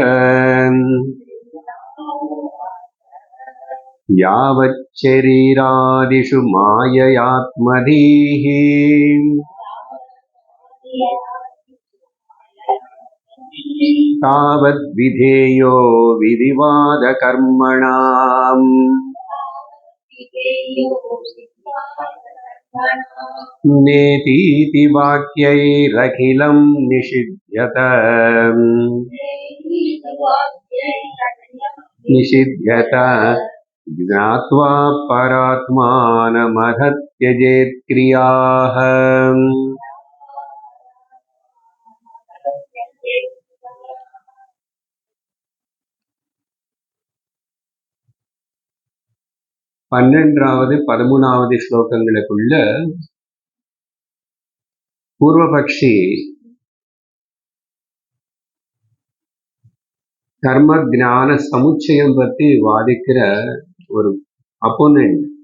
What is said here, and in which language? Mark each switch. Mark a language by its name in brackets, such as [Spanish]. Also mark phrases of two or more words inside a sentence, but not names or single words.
[Sanskrit] यावच्चरीरादिषु माययात्मधीः तावद्विधेयो विधिवादकर्मणाम् नेतीति वाक्यैरखिलं निषिध्यत। निषिध्यत ज्ञात्वा परात्मानमधत्यजेत् क्रियाः। [Tamil] 12வது 13வது ஸ்லோகங்களுக்குள்ள பூர்வபக்ஷி கர்ம ஞான சமுச்சயம் பத்தி வாதிக்கிற ஒரு அப்போனன்ட்.